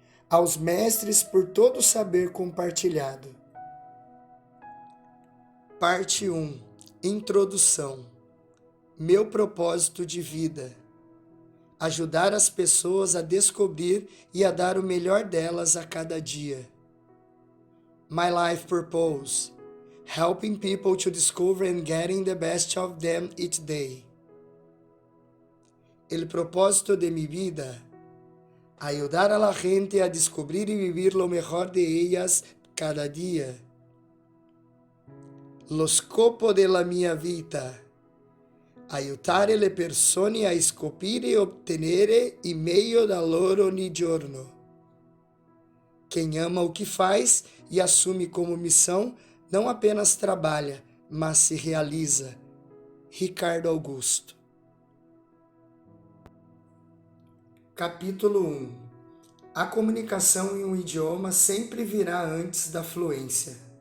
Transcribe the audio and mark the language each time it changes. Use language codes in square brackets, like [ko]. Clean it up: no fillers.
[pt] Aos mestres por todo o saber compartilhado. Parte 1. Introdução. Meu propósito de vida. Ajudar as pessoas a descobrir e a dar o melhor delas a cada dia. [en] My life purpose. Helping people to discover and getting the best of them each day. [es] El propósito de mi vida. Ayudar a la gente a descobrir y vivir lo mejor de ellas cada día. [it] Lo scopo della mia vita. Aiutare le persone a scoprire e ottenere il meglio da loro ogni giorno. [pt] Quem ama o que faz e assume como missão, não apenas trabalha, mas se realiza. Ricardo Augusto. Capítulo 1. A comunicação em um idioma sempre virá antes da fluência.